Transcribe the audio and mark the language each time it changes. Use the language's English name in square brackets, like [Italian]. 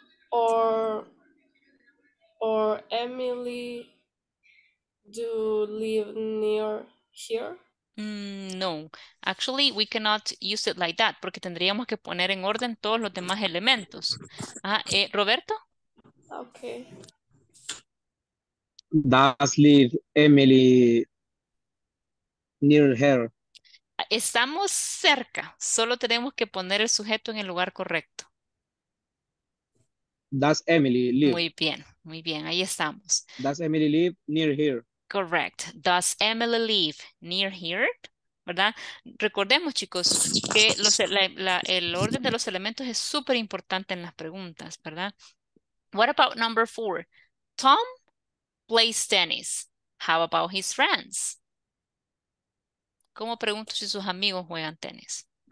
[English] Or Emily do live near here? No, actually we cannot use it like that [Spanish] porque tendríamos que poner en orden todos los demás elementos. Roberto. [English] Okay. Does live Emily near her? [Spanish] Estamos cerca, solo tenemos que poner el sujeto en el lugar correcto. [English] Does Emily live? [Spanish] Muy bien, ahí estamos. [English] Does Emily live near here? Correct. Does Emily live near here? [Spanish] ¿Verdad? Recordemos, chicos, que el orden de los elementos es súper importante en las preguntas, ¿verdad? [English] What about number 4? Tom plays tennis. How about his friends? [Spanish] ¿Cómo pregunto si sus amigos juegan tenis?